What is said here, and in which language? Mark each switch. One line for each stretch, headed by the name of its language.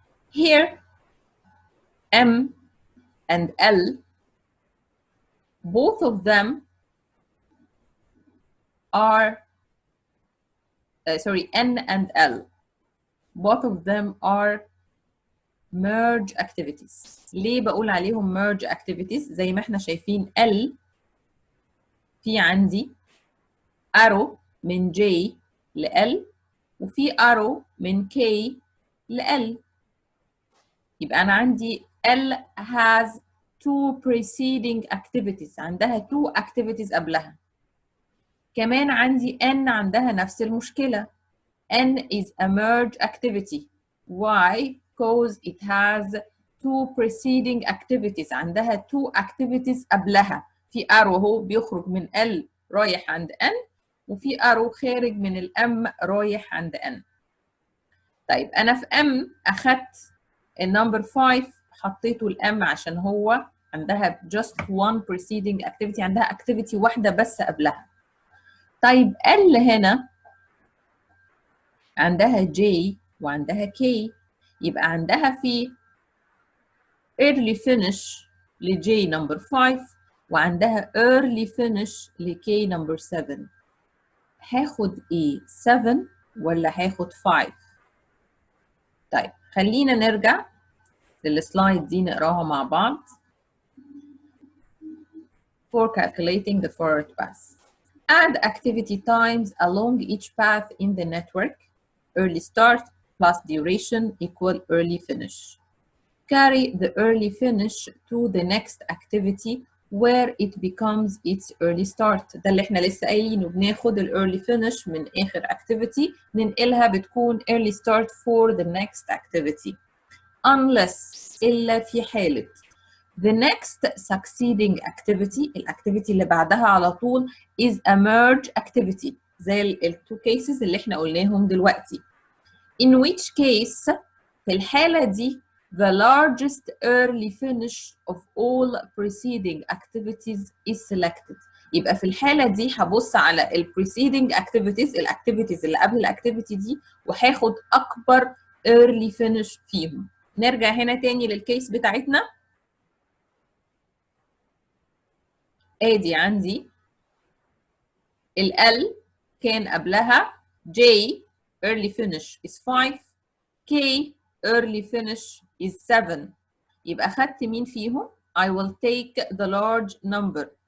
English: Here, M and L, both of them are, sorry, N and L, both of them are merge activities.
Arabic: ليه بقول عليهم merge activities؟ زي ما احنا شايفين L في عندي arrow من J ل L وفي arrow من K ل L. يبقى أنا عندي
English: L has two preceding activities، عندها two activities قبلها.
Arabic: كمان عندي N عندها نفس المشكلة.
English: N is a merge activity. Why? Because it has two preceding activities.
Arabic: عندها two activities قبلها. في arrow هو بيخرج من L رايح عند N، وفي arrow خارج من ال M رايح عند N. طيب أنا في M أخدت النمبر 5 حطيته ال M عشان هو عندها
English: just one preceding activity،
Arabic: عندها activity واحدة بس قبلها. طيب L هنا عندها J وعندها K، يبقى عندها في early finish ل J number 5 وعندها early finish ل K number 7. هاخد ايه؟ 7 ولا هاخد 5؟ طيب خلينا نرجع للسلايد دي نقراها مع بعض.
English: For calculating the forward path. Add activity times along each path in the network. Early start plus duration equal early finish. Carry the early finish to the next activity where it becomes its early start.
Arabic: ده اللي احنا لسه قايلينه، بناخد ال early finish من آخر activity ننقلها بتكون early start
English: for the next activity.
Arabic: Unless إلا في حالة
English: the next succeeding activity،
Arabic: الactivity اللي بعدها على طول
English: is a merge activity
Arabic: زي ال two cases اللي احنا قلناهم دلوقتي.
English: In which case
Arabic: في الحالة دي
English: the largest early finish of all preceding activities is selected.
Arabic: يبقى في الحالة دي هبص على ال preceding activities، الactivities اللي قبل الactivity دي، وهاخد أكبر early finish فيهم. نرجع هنا تاني للكيس بتاعتنا. ادي عندي ال L كان قبلها J early finish is 5 K early finish is 7. يبقى خدت مين فيهم؟
English: I will take the large number.